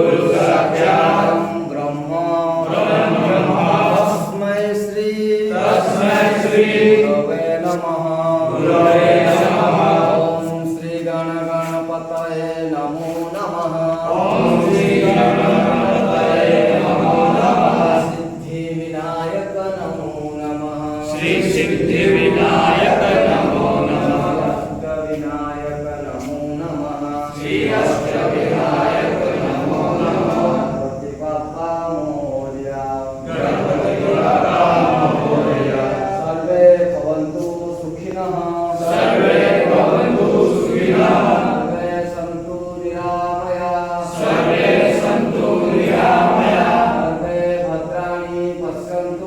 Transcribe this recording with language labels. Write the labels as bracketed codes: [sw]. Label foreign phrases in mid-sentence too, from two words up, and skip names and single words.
[sa] ব্রহ্ম তস্मै শ্রী গুরবে নমঃ ওম শ্রী গণপতয়ে নমো নমঃ সিদ্ধি বিনায়ক নমো নমঃ সিদ্ধি বিনায়ক নমো নমঃ অষ্ট বিনায়ক নমো নমঃ অষ্ট বিনায়ক নমো নমঃ [mr] गणपती बाप्पा मोरया [sa] সর্বে ভবন্তু সুখিনঃ সর্বে ভবন্তু সুখিনঃ সর্বে সন্তু নিরাময়াঃ সর্বে সন্তু নিরাময়াঃ সর্বে ভদ্রাণি পশ্যন্তু